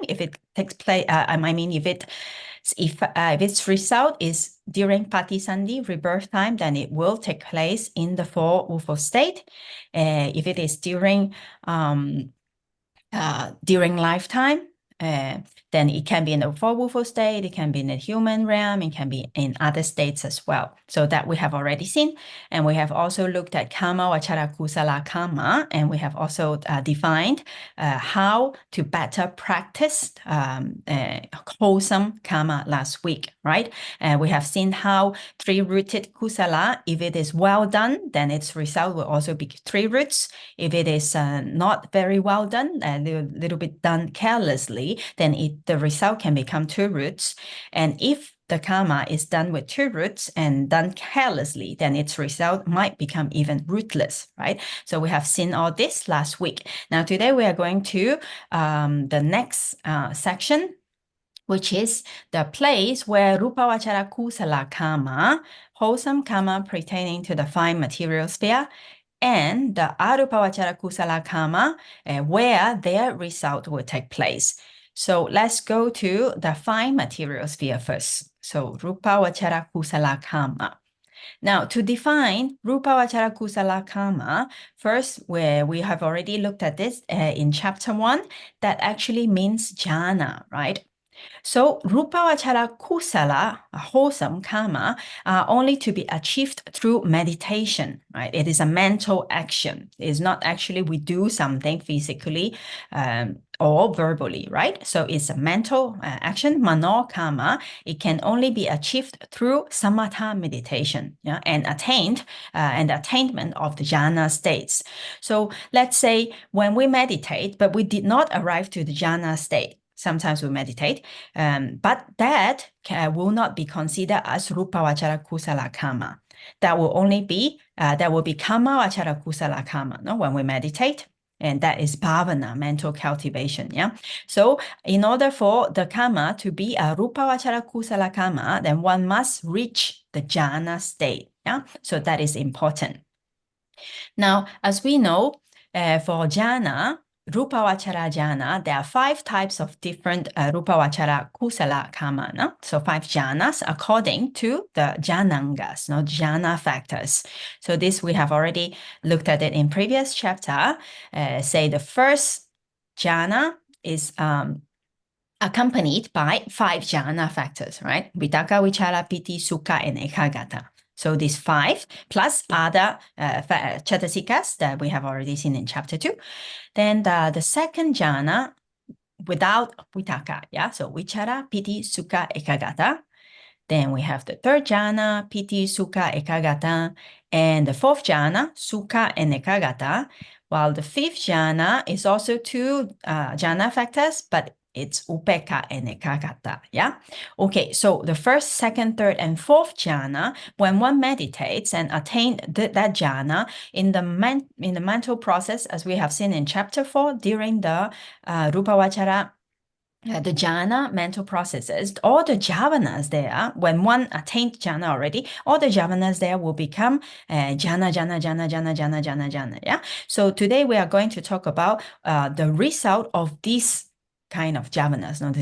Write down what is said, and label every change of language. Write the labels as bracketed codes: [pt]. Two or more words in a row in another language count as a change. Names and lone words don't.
[en] If it takes place, if its result is during patisandhi, rebirth time, then it will take place in the 4 UFO state. If it is during lifetime, then it can be in the 4 UFO state, it can be in the human realm, it can be in other states as well. So that we have already seen. And we have also looked at [pi] kamma, vachara, kusala, [en] karma, and we have also defined how to better practice wholesome karma last week, right? We have seen how 3-rooted kusala, if it is well done, then its result will also be 3 roots. If it is not very well done, a little bit done carelessly, then the result can become 2 roots. And if the karma is done with 2 roots and done carelessly, then its result might become even rootless, right? So we have seen all this last week. Now today we are going to the next section, which is the place where [pi] rupa vachara kusala karma, [en] wholesome karma pertaining to the 5 material sphere, and the [pi] arupa vachara kusala karma, [en] where their result will take place. So let's go to the 5 material sphere first. [pi] So rupa vachara kusala karma. [en] Now, to define [pi] rupa vachara kusala karma, [en] first, where we have already looked at this in chapter 1, that actually means jhana, right? [pi] So rupa vachara kusala, [en] wholesome karma, are only to be achieved through meditation, right? It is a mental action. It's not actually we do something physically or verbally, right? So it's a mental action, [pi] mano karma. [en] It can only be achieved through samatha meditation, yeah, and attainment of the jhana states. So let's say when we meditate, but we did not arrive to the jhana state. Sometimes we meditate, but that will not be considered as [pi] rupa vachara kusala karma. [en] That will only be, that will be [pi] kamma vachara kusala karma, [en] no? When we meditate. And that is bhavana, mental cultivation, yeah? So in order for the karma to be a [pi] rupa vachara kusala karma, [en] then one must reach the jhana state, yeah? So that is important. Now, as we know, for jhana, [pi] rupa vachara jhana, [en] there are 5 types of different [pi] rupa vachara kusala karma. [en] No? So 5 jhanas according to the jhanangas, no? Jhana factors. So this we have already looked at it in previous chapter. Say the first jhana is accompanied by 5 jhana factors, right? [pi] Vitaka, vichara, piti, sukha, and ekagata. [en] So these 5 plus other chatasikas that we have already seen in chapter 2. Then the second jhana without vitaka, yeah? [pi] So vichara, piti, sukha, ekagata. [en] Then we have the third jhana, [pi] piti, sukha, ekagata. [en] And the fourth jhana, sukha and ekagata. While the fifth jhana is also 2 jhana factors, but it's upeka and ekagata, yeah? Okay, so the first, second, third, and fourth jhana, when one meditates and attains that jhana in the mental process, as we have seen in chapter 4, during the [pi] rupa vachara, [en] the jhana mental processes, all the jhavanas there, when one attained jhana already, all the jhavanas there will become jhana, yeah? So today we are going to talk about the result of these kind of jhavanas, no?